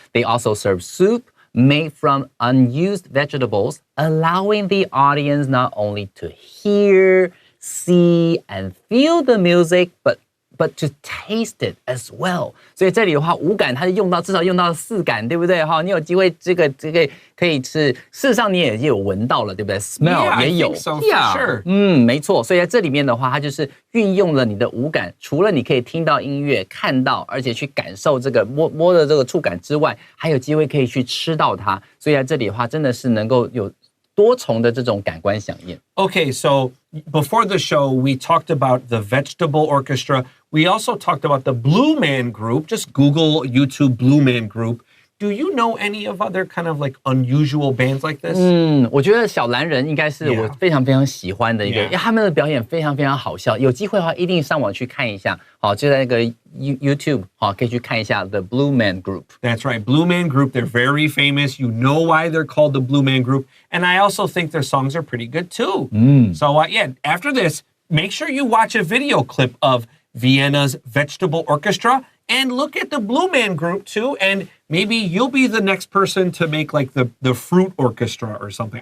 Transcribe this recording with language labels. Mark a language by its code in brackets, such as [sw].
[en] They also serve soup made from unused vegetables, allowing the audience not only to hear, see, and feel the music, but to taste it as well. [zh] 所以这里的话，五感它至少用到四感，对不对？哈，你有机会这个可以是，事实上你也有闻到了，对不对 ？Smell 也有 [en] I think so, for sure. [zh] 没错。所以在这里面的话，它就是运用了你的五感，除了你可以听到音乐、看到，而且去感受这个摸的这个触感之外，还有机会可以去吃到它。所以在这里的话，真的是能够有多重的这种感官响应。 [en] Okay, so before the show, we talked about the Vegetable Orchestra. We also talked about the Blue Man Group. Just Google YouTube Blue Man Group. Do you know any of other kind of like unusual bands like this? [zh] 我觉得小蓝人应该是我非常非常喜欢的一个，因为他们的表演非常非常好笑。有机会的话，一定上网去看一下。好，就在那个 YouTube， 好，可以去看一下 The Blue Man Group. [en] That's right, Blue Man Group. They're very famous. You know why they're called the Blue Man Group. And I also think their songs are pretty good too. So after this, make sure you watch a video clip of Vienna's Vegetable Orchestra and look at the Blue Man Group too. And maybe you'll be the next person to make like the Fruit Orchestra or something.